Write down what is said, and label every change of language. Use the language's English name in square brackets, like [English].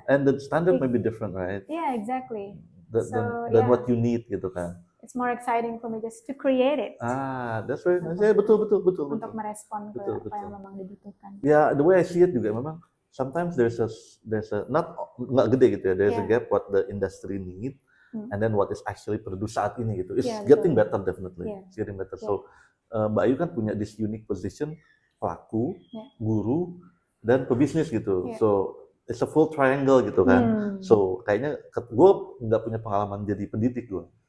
[English] And the standard may be different, right? Yeah, exactly. Than what you need [Indonesian] gitu kan. [English] It's more exciting for me just to create it. That's very nice. [Indonesian] Betul. Untuk merespon ke apa yang memang dibutuhkan. [English] Ya, the way I see it [Indonesian] juga memang [English] sometimes there's a [Indonesian] nggak gede gitu ya. [English] There's a gap what the industry need and then what is actually produced [Indonesian] saat ini gitu. [English] It's getting better definitely. It's getting better. So Mbak Ayu [Indonesian] kan punya [English] this unique position [Indonesian] pelaku, guru dan pebisnis gitu. [English] So it's a full triangle [Indonesian] gitu kan. So kayaknya gue nggak punya pengalaman jadi pendidik gue.